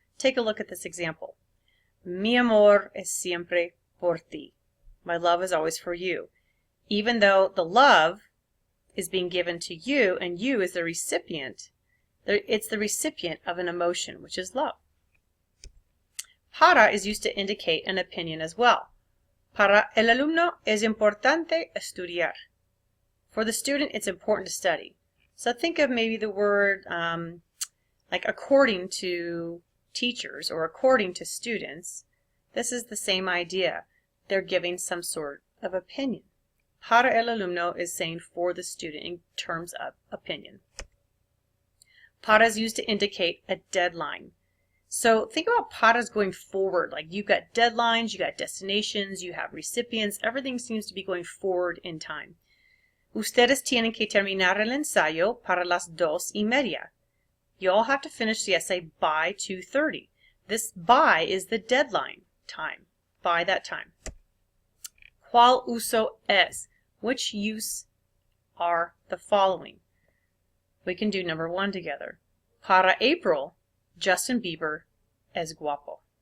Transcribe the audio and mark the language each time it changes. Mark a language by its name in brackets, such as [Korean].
[English] Take a look at this example. [Spanish] Mi amor es siempre por ti. [English] My love is always for you. Even though the love is being given to you and you is the recipient, it's the recipient of an emotion, which is love. Para is used to indicate an opinion as well. [Spanish] Para el alumno es importante estudiar. [English] For the student, it's important to study. So think of maybe the word like according to teachers or according to students. This is the same idea. They're giving some sort of opinion. [Spanish] Para el alumno [English] is saying for the student in terms of opinion. Para is used to indicate a deadline. So think about paras going forward. Like you've got deadlines, you got destinations, you have recipients. Everything seems to be going forward in time. [Spanish] Ustedes tienen que terminar el ensayo para las 2:30. [English] You all have to finish the essay by 2:30. This by is the deadline time, by that time. [Spanish] ¿Cuál uso es? [English] Which use are the following? We can do number 1 together. [Spanish] Para April, Justin Bieber es guapo.